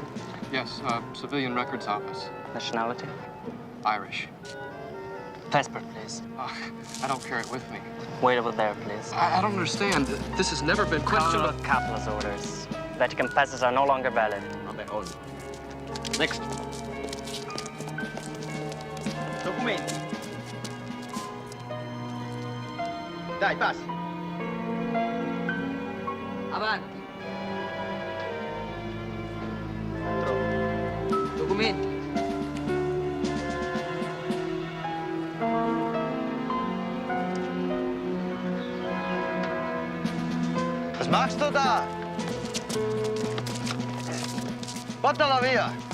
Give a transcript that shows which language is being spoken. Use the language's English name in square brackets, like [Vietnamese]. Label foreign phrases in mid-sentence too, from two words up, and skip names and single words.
[English] Yes, civilian records office. Nationality? Irish. Passport, please. I don't carry it with me. Wait over there, please. I don't understand. This has never been questioned. Follow Capital's orders. Vatican passes are no longer valid. Next. [Italian] Documenti. Dai, passi. Avanti. Documenti. [German] Was machst du da? [Italian] Portala via.